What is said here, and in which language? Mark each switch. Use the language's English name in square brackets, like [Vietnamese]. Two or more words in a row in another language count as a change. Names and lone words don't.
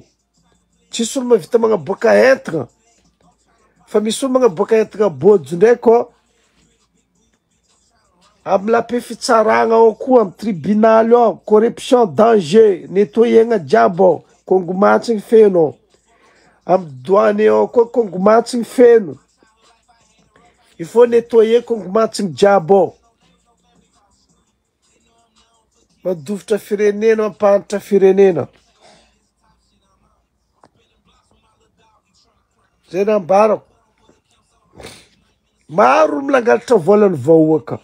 [Malagasy] Tsisy olo mavita magnaboaka entagna. Fa misy olo magnaboaka entagna bojo ndraiky amin'ny lape fitsaragna ao koa amin'ny tribunal ao. [French] Corruption, danger, nettoyegna jiaby ao. [Malagasy] Kongomatsigny feno. Amin'ny douane ao koa kongomatsigny feno. [French] Il faut nettoyer [Malagasy] kongomatsigny jiaby ao. Madovitra firenena, mampahantitra firenena. Zay nambarako. Maro milangalatra volan'ny vahoaka.